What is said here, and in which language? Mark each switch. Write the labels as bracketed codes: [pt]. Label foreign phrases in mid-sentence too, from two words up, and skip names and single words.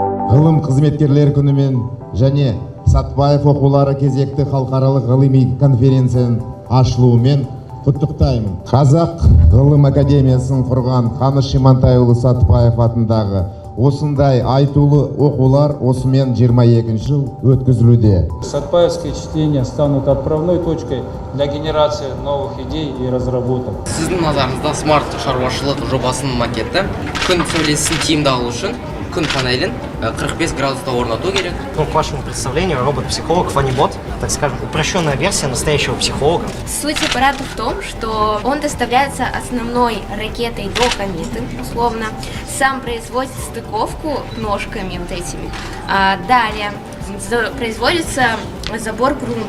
[kk] ғылым қызметкерлер күнімен және Сатпаев оқулары кезекті халықаралық ғылыми конференцияның ашылуымен құттықтаймын. Қазақ ғылым академиясын құрған Қаныш Имантайұлы Сатпаев атындағы осындай айтулы оқулар осымен 22 жыл өткізілуде. [ru] Сатпаевские чтения станут отправной точкой для генерации новых идей и разработок. [kk] Сіздің назарыңызда смарт шаруашылық жобасының макеті. Күн сәулесін тиімді алу үшін күн панелін 45 градуста орнату керек. [ru] Ну, к вашему представлению, робот-психолог Фанибот, так скажем, упрощенная версия настоящего психолога. Суть аппарата в том, что он доставляется основной ракетой до кометы, условно. Сам производит стыковку ножками вот этими. Далее производится забор грунтов.